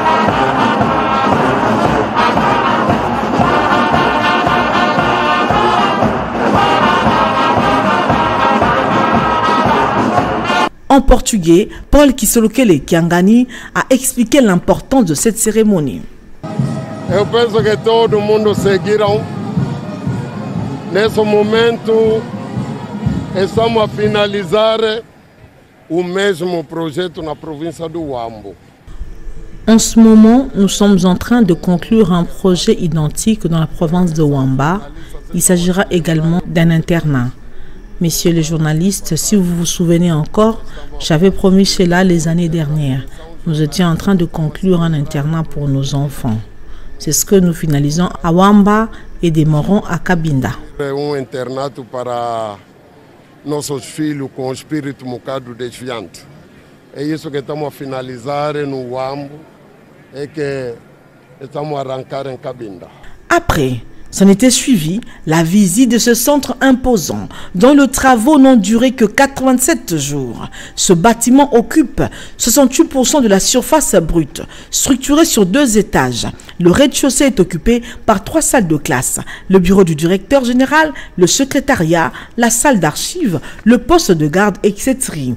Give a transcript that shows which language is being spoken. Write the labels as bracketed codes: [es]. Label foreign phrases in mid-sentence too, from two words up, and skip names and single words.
[fr] En portugais, Paul Kisolokele Kiangani a expliqué l'importance de cette cérémonie. [pt] Eu penso que todo mundo seguiram. Nesse momento, estamos a finalizar o mesmo projeto na província do Huambo. [fr] En ce moment, nous sommes en train de conclure un projet identique dans la province de Huamba. Il s'agira également d'un internat. Messieurs les journalistes, si vous vous souvenez encore, j'avais promis cela les années dernières. Nous étions en train de conclure un internat pour nos enfants. C'est ce que nous finalisons à Huamba et démarrons à Cabinda. [pt] Um internato para nossos filhos com espírito um bocado desviante. É isso que estamos a finalizar no Huambo, é que estamos a arrancar em Cabinda. [fr] Après, s'en était suivi la visite de ce centre imposant, dont les travaux n'ont duré que 87 jours. Ce bâtiment occupe 68% de la surface brute, structuré sur 2 étages. Le rez-de-chaussée est occupé par 3 salles de classe, le bureau du directeur général, le secrétariat, la salle d'archives, le poste de garde, etc.